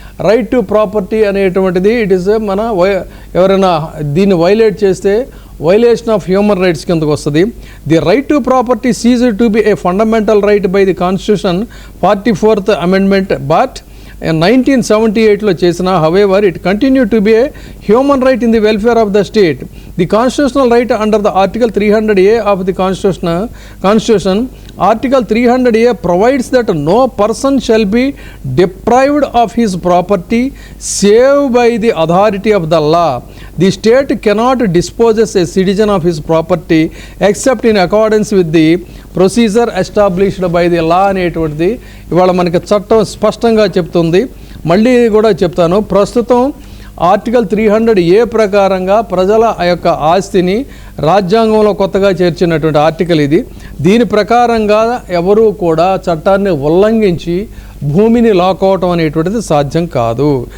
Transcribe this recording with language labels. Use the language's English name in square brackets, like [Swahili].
[Telugu] Right to property అనేటువంటిది it is మన ఎవరైనా దీన్ని వైలేట్ చేస్తే వైలేషన్ ఆఫ్ హ్యూమన్ రైట్స్ కిందకు వస్తుంది. [English] The right to property ceased to be a fundamental right by the constitution 44th amendment, but 1978లో చేసిన however it continue to be a human right in the welfare of the state. The constitutional right under the Article 300A of the Constitution, Article 300A provides that no person shall be deprived of his property save by the authority of the law. The state cannot dispossess a citizen of his property except in accordance with the procedure established by the law [Telugu] అనేటువంటిది ఇవాళ మనకి చట్టం స్పష్టంగా చెప్తుంది. మళ్ళీ కూడా చెప్తాను, ప్రస్తుతం ఆర్టికల్ 300A ప్రకారంగా ప్రజల యొక్క ఆస్తిని రాజ్యాంగంలో కొత్తగా చేర్చినటువంటి ఆర్టికల్ ఇది. దీని ప్రకారంగా ఎవరూ కూడా చట్టాన్ని ఉల్లంఘించి భూమిని లాక్కోవటం అనేటువంటిది సాధ్యం కాదు.